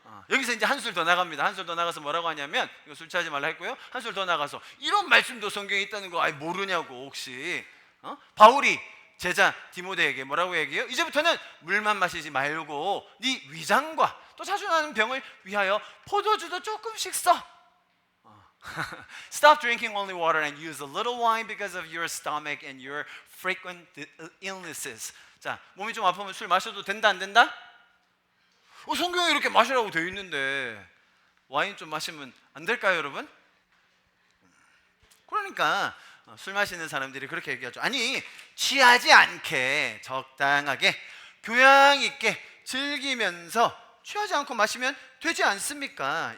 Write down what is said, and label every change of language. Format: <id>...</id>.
<ko>여기서 이제 한 술 더 나갑니다. 한 술 더 나가서 뭐라고 하냐면, 이거 술 취하지 말라 했고요, 한 술 더 나가서 이런 말씀도 성경에 있다는 거 아니 모르냐고. 혹시 바울이 제자 디모데에게 뭐라고 얘기해요? 이제부터는 물만 마시지 말고 네 위장과 또 자주 나는 병을 위하여 포도주도 조금씩 써.</ko> <en>Stop drinking only water and use a little wine because of your stomach and your frequent illnesses.</en> <ko>자, 몸이 좀 아프면 술 마셔도 된다 안 된다? 성경에 이렇게 마시라고 되어 있는데 와인 좀 마시면 안 될까요, 여러분? 그러니까 술 마시는 사람들이 그렇게 얘기하죠. 아니, 취하지 않게 적당하게 교양 있게 즐기면서 취하지 않고 마시면 되지 않습니까?</ko>